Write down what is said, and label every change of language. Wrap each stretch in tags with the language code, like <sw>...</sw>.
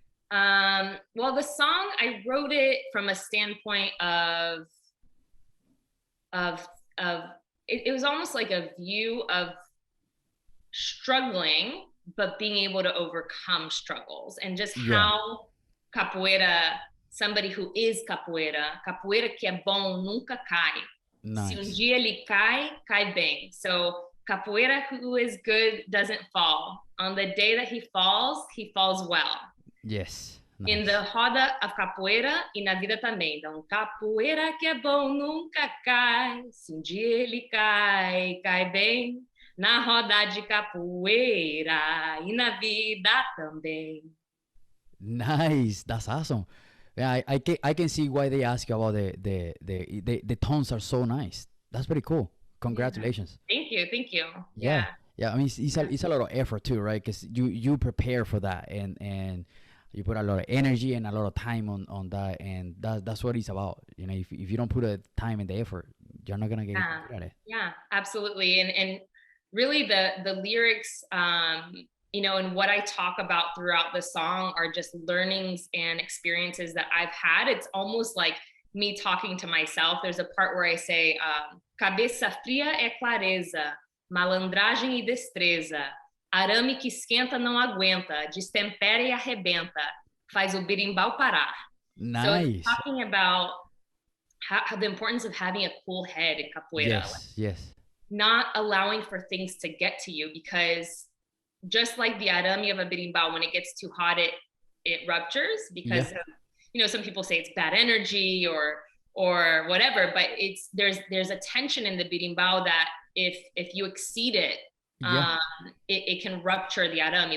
<en>Well, the song, I wrote it from a standpoint of it was almost like a view of struggling, but being able to overcome struggles, and just how capoeira, somebody who is capoeira.</en> <pt>Capoeira que é bom nunca cai. Se dia ele cai, cai bem.</pt> <en>So capoeira who is good doesn't fall. On the day that he falls well. Yes. Nice. In the roda of capoeira</en> <pt>e na vida também. Então, capoeira que é bom nunca cai. Se dia ele cai, cai bem. Na roda de capoeira e na vida também.</pt> <en>Nice. That's awesome. Yeah, I can see why they ask you about the tones are so nice. That's pretty cool. Congratulations. Yeah. Thank you. Yeah. I mean, it's a lot of effort too, right? Because you prepare for that and you put a lot of energy and a lot of time on that, and that's what it's about. You know, if you don't put the time and the effort, you're not gonna get good at it. Yeah, absolutely. And really the lyrics, you know, and what I talk about throughout the song are just learnings and experiences that I've had. It's almost like me talking to myself. There's a part where I say,</en> <pt>cabeça fria é clareza, malandragem e destreza, arame que esquenta não aguenta, destempera e arrebenta, faz o berimbau parar.</pt> <en>Nice. So it's talking about how the importance of having a cool head in capoeira. Yes. Not allowing for things to get to you, because just like the arame of a berimbau, when it gets too hot, it ruptures because of, you know, some people say it's bad energy or whatever, but there's a tension in the berimbau that if you exceed it, it can rupture the arame.</en>